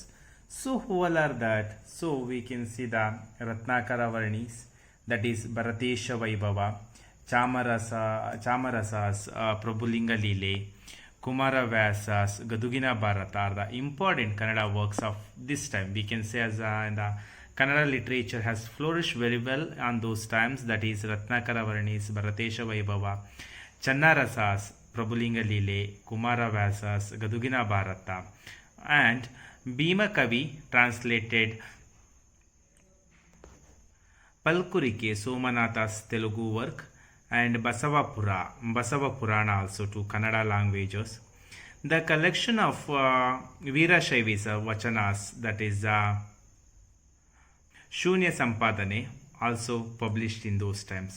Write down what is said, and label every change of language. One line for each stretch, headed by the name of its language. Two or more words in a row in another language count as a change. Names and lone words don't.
English: So who all are that? So we can see the Ratnakara Varnis, that is Bharatesha Vaibhava, Chamarasas, Prabhulinga Lile, Kumara Vyasas, Gadugina Bharata are the important Kannada works of this time. We can say as in the Kannada literature has flourished very well on those times, that is Ratnakara Varnis, Bharatesha Vaibhava, Channarasas, Prabhulinga Lile, Kumara Vyasas, Gadugina Bharata, and Bhima Kavi translated Palkurike Somanatha's Telugu work and Basava Purana also to Kannada languages. The collection of Veerashaiva Vachanas, that is Shunya Sampadane, also published in those times.